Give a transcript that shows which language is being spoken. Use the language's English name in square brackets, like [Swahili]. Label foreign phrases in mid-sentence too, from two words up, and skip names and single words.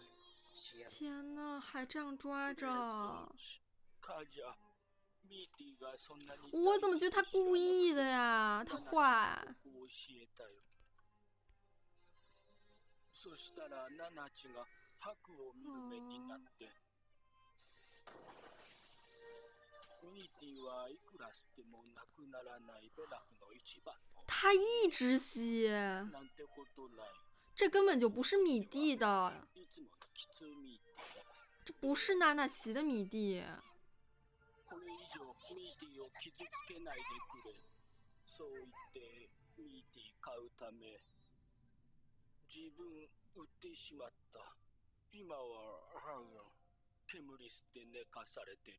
[Chinese] 天呐，还这样抓着！我怎么觉得他故意的呀？他坏。 [Japanese] そしたらナナチが白を見る目になって、ミーティはいくら吸ってもなくならないベラフの一番の。 [Chinese] 他一直吸。 [Japanese] なんてことない。 [Chinese] 这根本就不是米蒂的，这不是娜娜奇的米蒂。 [Japanese] これ以上ミーティを傷つけないでくれ。そう言ってミーティ買うため自分売ってしまった。今は煙吸って寝かされてる。